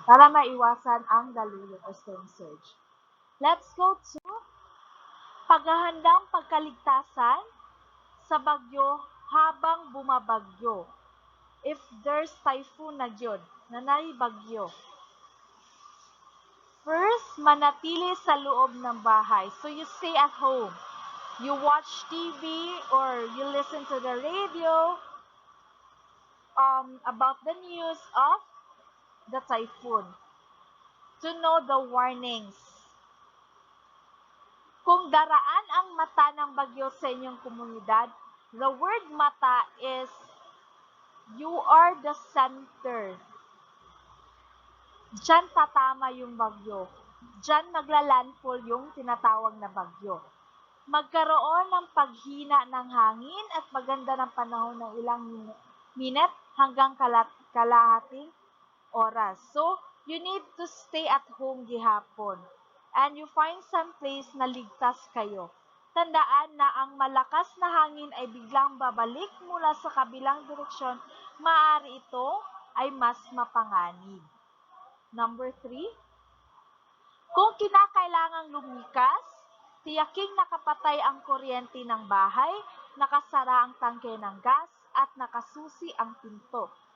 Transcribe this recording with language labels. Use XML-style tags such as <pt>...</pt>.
<tl>Para maiwasan ang daluyong or storm surge.</tl> <en>Let's go to</en> <tl>paghahandang pagkaligtasan sa bagyo habang bumabagyo.</tl> <en>If there's typhoon</en> <tl>na yun, na naibagyo. First, manatili sa loob ng bahay.</tl> <en>So, you stay at home. You watch TV or you listen to the radio about the news of the typhoon to know the warnings.</en> <tl>Kung daraan ang mata ng bagyo sa inyong komunidad,</tl> <en>the word mata is you are the center.</en> <tl>Diyan tatama yung bagyo. Diyan maglalandfall yung tinatawag na bagyo. Magkaroon ng paghina ng hangin at maganda ng panahon ng ilang minute hanggang kalahating oras.</tl> <en>So, you need to stay at home gihapon. And you find some place</en> <tl>na ligtas kayo. Tandaan na ang malakas na hangin ay biglang babalik mula sa kabilang direksyon, maaari ito ay mas mapanganib. Number 3, kung kinakailangang lumikas, tiyaking nakapatay ang kuryente ng bahay, nakasara ang tangke ng gas, at nakasusi ang pinto.</tl>